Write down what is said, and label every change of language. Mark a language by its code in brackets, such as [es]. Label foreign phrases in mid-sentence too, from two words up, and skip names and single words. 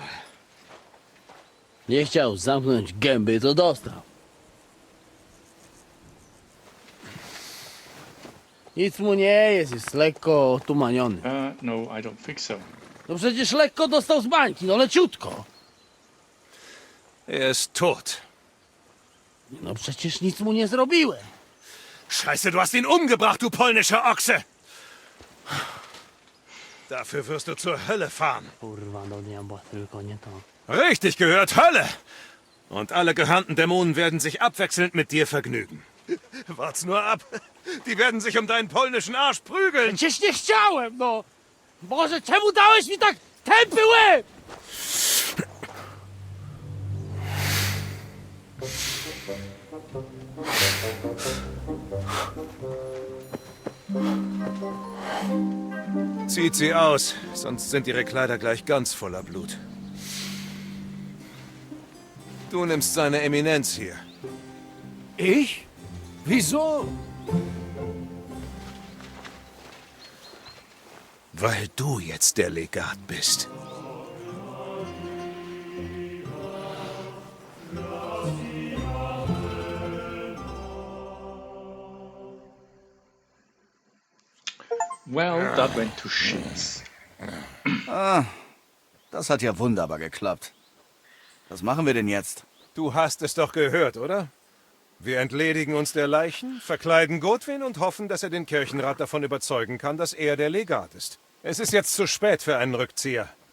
[pl] Nie chciał zamknąć gęby, to dostał. Nic mu nie jest lekko otumaniony. [en] No, I don't think so. [pl] No przecież lekko dostał z bańki, no leciutko. [de] Er ist tot. [pl] No przecież nic mu nie zrobiłem. [de] Scheiße, du hast ihn umgebracht, du polnischer Ochse! Dafür wirst du zur Hölle fahren. [pl] Kurwa, do diabła, tylko nie to. [de] Richtig gehört, Hölle! Und alle gehörnten Dämonen werden sich abwechselnd mit dir vergnügen. Wart's nur ab. Die werden sich um deinen polnischen Arsch prügeln. [pl] Przecież nie chciałem, no! Boże, czemu dałeś mi tak tępy łeb? [de] Zieht sie aus, sonst sind ihre Kleider gleich ganz voller Blut. Du nimmst seine Eminenz hier. Ich? Wieso? Weil du jetzt der Legat bist. [en] Well, that went to shit. [de] Das hat ja wunderbar geklappt. Was machen wir denn jetzt? Du hast es doch gehört, oder? Wir entledigen uns der Leichen, verkleiden Godwin und hoffen, dass er den Kirchenrat davon überzeugen kann, dass er der Legat ist. Es ist jetzt zu spät für einen Rückzieher.